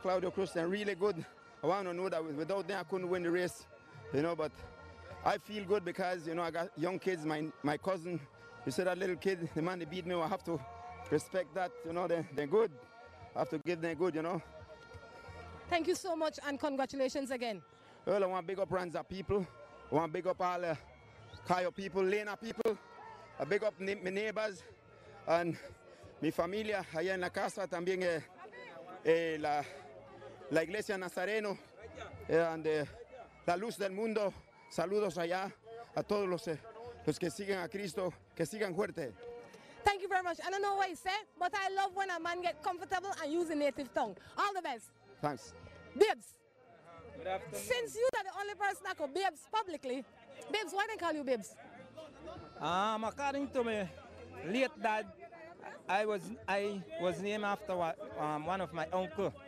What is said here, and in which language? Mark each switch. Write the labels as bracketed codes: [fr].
[en] Claudio Cruz, they're really good. I want to know that without them, I couldn't win the race, you know, but I feel good because, you know, I got young kids, my cousin, you see that little kid, the man that beat me, I have to respect that, you know, they're good. I have to give them good, you know. Thank you so much, and congratulations again. Well, I want to big up Ranza people. I want to big up all the Cayo people, Lena people. I big up my neighbors and [es] mi familia allá en la casa, también la iglesia Nazareno and la luz del mundo. Saludos allá a todos los que siguen a Cristo, que sigan fuerte. [en] Thank you very much. I don't know what he said, but I love when a man gets comfortable and use the native tongue. All the best. Thanks. Bibbs, since you are the only person that could Bibbs publicly, Bibbs, why they call you Bibbs? According to my late dad, I was named after one of my uncle.